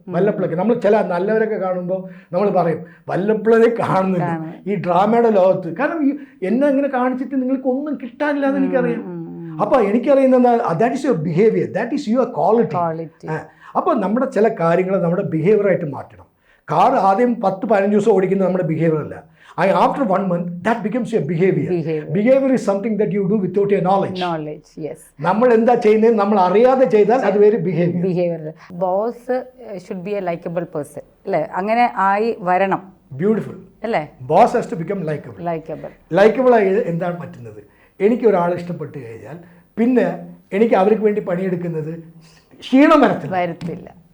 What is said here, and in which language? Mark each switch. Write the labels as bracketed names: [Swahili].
[Malayalam] വല്ലപ്പോഴൊക്കെ നമ്മൾ ചില നല്ലവരൊക്കെ കാണുമ്പോൾ നമ്മൾ പറയും വല്ലപ്പോഴേ കാണുന്നില്ല ഈ ഡ്രാമയുടെ ലോകത്ത്. കാരണം എന്നെ അങ്ങനെ കാണിച്ചിട്ട് നിങ്ങൾക്ക് ഒന്നും കിട്ടാനില്ല എന്ന് എനിക്കറിയാം. അപ്പോൾ എനിക്കറിയുന്ന [English] That is your behaviour, that is your quality. [Malayalam] അപ്പോൾ നമ്മുടെ ചില കാര്യങ്ങൾ നമ്മുടെ ബിഹേവിയറായിട്ട് മാറ്റണം. കാർ ആദ്യം 10-15 ദിവസം ഓടിക്കുന്നത് നമ്മുടെ ബിഹേവിയർ അല്ല. [English] After 1 month, that becomes your behavior. Behavior is something that you do without your knowledge. Yes. [Malayalam] നമ്മൾ എന്താ ചെയ്യുന്നത് നമ്മൾ അറിയാതെ ചെയ്താൽ അത് വേറെ behaviour. [English] boss should be a likeable person [Malayalam] അല്ലേ? അങ്ങനെ ആയി വരണം. [English] beautiful [Malayalam] അല്ലേ? [English] boss has to become likeable [Malayalam] ആയി എന്താണ് പറ്റുന്നത്? എനിക്ക് ഒരാളെ ഇഷ്ടപ്പെട്ട് കഴിഞ്ഞാൽ പിന്നെ എനിക്ക് അവർക്ക് വേണ്ടി പണിയെടുക്കുന്നത് ക്ഷീണം വരത്തില്ല.